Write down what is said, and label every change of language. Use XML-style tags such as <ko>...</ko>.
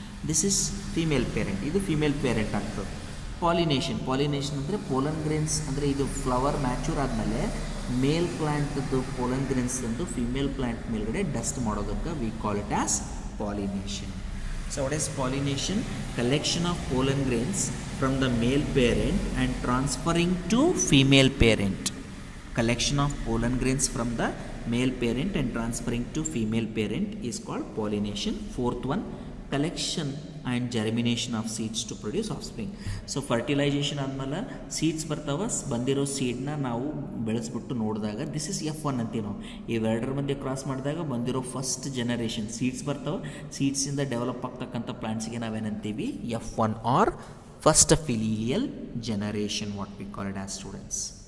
<en>this is female parent,</en> <kn>ಇದು female parent ಆಗ್ತದೆ. Pollination ಅಂದರೆ ಪೋಲನ್ ಗ್ರೇನ್ಸ್ ಅಂದರೆ ಇದು ಫ್ಲವರ್ ಮ್ಯಾಚೂರ್ ಆದಮೇಲೆ ಮೇಲ್ ಪ್ಲ್ಯಾಂಟ್ದು ಪೋಲನ್ ಗ್ರೇನ್ಸ್ ಅಂದು ಫಿಮೇಲ್ ಪ್ಲ್ಯಾಂಟ್ ಮೇಲ್ಗಡೆ ಡಸ್ಟ್ ಮಾಡೋದಕ್ಕೆ</kn> <en>we call it as</en> <kn>pollination.</kn> <en>So what is pollination? Collection of pollen grains from the male parent and transferring to female parent. Collection of pollen grains from the male parent and transferring to female parent is called pollination. Fourth one, collection and germination of seeds to produce offspring.</en> <kn>So fertilisation ಆದಮೇಲೆ seeds ಬರ್ತಾವೆ, ಬಂದಿರೋ ಸೀಡ್ನ ನಾವು ಬೆಳೆಸ್ಬಿಟ್ಟು ನೋಡಿದಾಗ</kn> <en>this is</en> <kn>F1 ಅಂತೀವಿ ನಾವು. ಇವೆರಡರ ಮಧ್ಯೆ cross ಮಾಡಿದಾಗ ಬಂದಿರೋ ಫಸ್ಟ್ ಜನರೇಷನ್ ಸೀಡ್ಸ್ ಬರ್ತಾವೆ. ಸೀಡ್ಸಿಂದ ಡೆವಲಪ್ ಆಗ್ತಕ್ಕಂಥ ಪ್ಲಾಂಟ್ಸ್ಗೆ ನಾವೇನಂತೀವಿ F1 R first filial generation,</kn> <en>what we call it as</en> <kn>students.</kn>